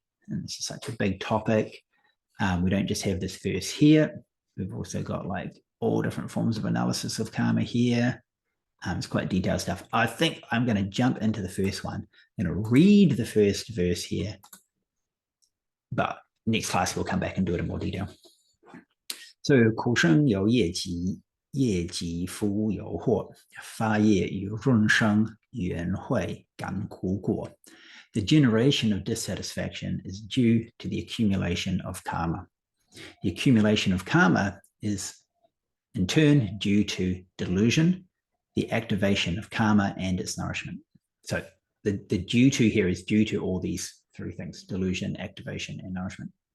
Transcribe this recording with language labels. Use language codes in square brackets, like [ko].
[en] And this is such a big topic. We don't just have this verse here. We've also got like all different forms of analysis of karma here. It's quite detailed stuff. I think I'm going to jump into the first one. I'm going to read the first verse here, but next class we'll come back and do it in more detail. [zh] So, 苦生有业集，业集福有祸，发业与润生，缘会感苦果。 [en] The generation of dissatisfaction is due to the accumulation of karma. The accumulation of karma is, in turn, due to delusion, the activation of karma, and its nourishment. So the due to here is due to all these 3 things: delusion, activation, and nourishment.